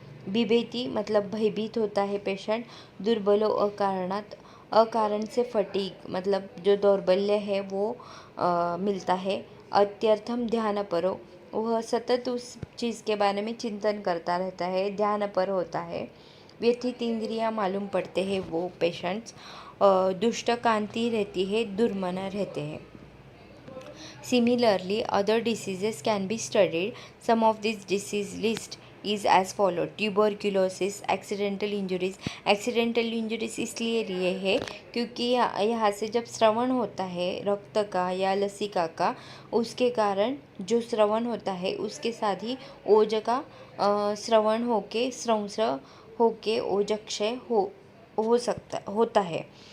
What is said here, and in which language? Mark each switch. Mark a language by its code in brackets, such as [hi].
[hi] बिभेति मतलब भयभीत होता है पेशेंट। दुर्बलो अकारणात्, अकारण से फटीग मतलब जो दौर्बल्य है वो मिलता है। अत्यर्थम ध्यान परो, वह सतत उस चीज़ के बारे में चिंतन करता रहता है, ध्यान पर होता है। व्यथित इंद्रियाँ मालूम पड़ते हैं वो पेशेंट्स। दुष्ट कांति रहती है, दुर्मन रहते हैं। [en] Similarly, other diseases can be studied. Some of these disease list is as follow: tuberculosis, accidental injuries. [hi] Accidental injuries इसलिए लिए है क्योंकि यहाँ से जब श्रवण होता है रक्त का या लसिका का, उसके कारण जो श्रवण होता है उसके साथ ही ओज का श्रवण होके स्रंस होके ओजक्षय हो सकता होता है।